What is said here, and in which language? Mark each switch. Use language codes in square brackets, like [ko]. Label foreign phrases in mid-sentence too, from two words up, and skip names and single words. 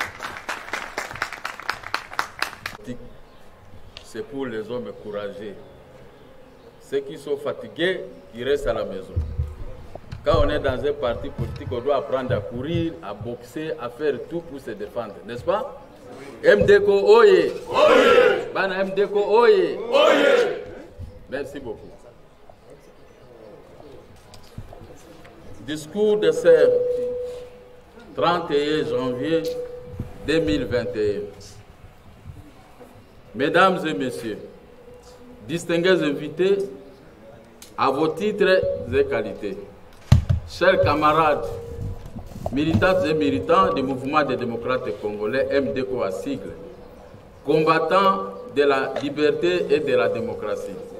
[fr] C'est pour les hommes courageux. Ceux qui sont fatigués, ils restent à la maison. Quand on est dans un parti politique, on doit apprendre à courir, à boxer, à faire tout pour se défendre, n'est-ce pas? [ln] MDECO, oye! Oye! Bana MDECO, oye! Oye! [fr] Merci beaucoup. Discours de ce 31 janvier 2021. Mesdames et messieurs, distingués invités, à vos titres et qualités, chers camarades, militantes et militants du mouvement des démocrates congolais, MDECO à sigle, combattants de la liberté et de la démocratie,